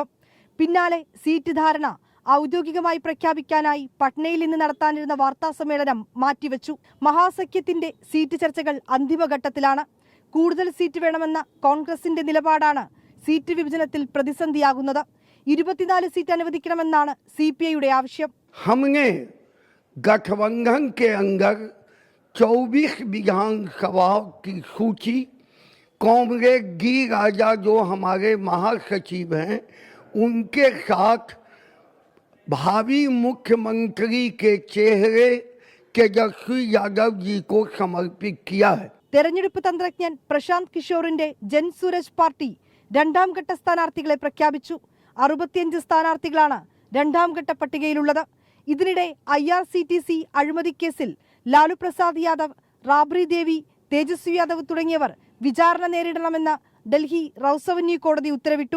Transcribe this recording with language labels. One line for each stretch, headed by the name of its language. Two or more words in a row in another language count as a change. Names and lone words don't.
Malayalam: പിന്നാലെ സീറ്റ് ധാരണ ഔദ്യോഗികമായി പ്രഖ്യാപിക്കാനായി പട്നയിൽ ഇന്ന് നടത്താനിരുന്ന വാർത്താ സമ്മേളനം മാറ്റിവെച്ചു. മഹാസഖ്യത്തിന്റെ സീറ്റ് ചർച്ചകൾ അന്തിമഘട്ടത്തിലാണ്. കൂടുതൽ സീറ്റ് വേണമെന്ന കോൺഗ്രസിന്റെ നിലപാടാണ് സീറ്റ് വിഭജനത്തിൽ പ്രതിസന്ധിയാകുന്നത്. 24 സീറ്റ് അനുവദിക്കണമെന്നാണ് CPIയുടെ ആവശ്യം.
Hindi: हमने गठबंधन के अंदर 24 विधानसभा की सूची कांग्रेस डी राजा जो हमारे महासचिव हैं उनके साथ भावी मुख्यमंत्री के चेहरे तेजस्वी यादव जी को समर्पित किया है.
Malayalam: തെരഞ്ഞെടുപ്പ് തന്ത്രജ്ഞൻ പ്രശാന്ത് കിഷോറിന്റെ ജൻ സുരജ് പാർട്ടി രണ്ടാം ഘട്ട സ്ഥാനാർത്ഥികളെ പ്രഖ്യാപിച്ചു. 65 സ്ഥാനാർത്ഥികളാണ് രണ്ടാം ഘട്ട പട്ടികയിലുള്ളത്. ഇതിനിടെ IRCTC അഴിമതി കേസിൽ ലാലു പ്രസാദ് യാദവ്, റാബ്രി ദേവി, തേജസ്വി യാദവ് തുടങ്ങിയവർ വിചാരണ നേരിടണമെന്ന് ഡൽഹി റൌസവന്യൂ കോടതി ഉത്തരവിട്ടു.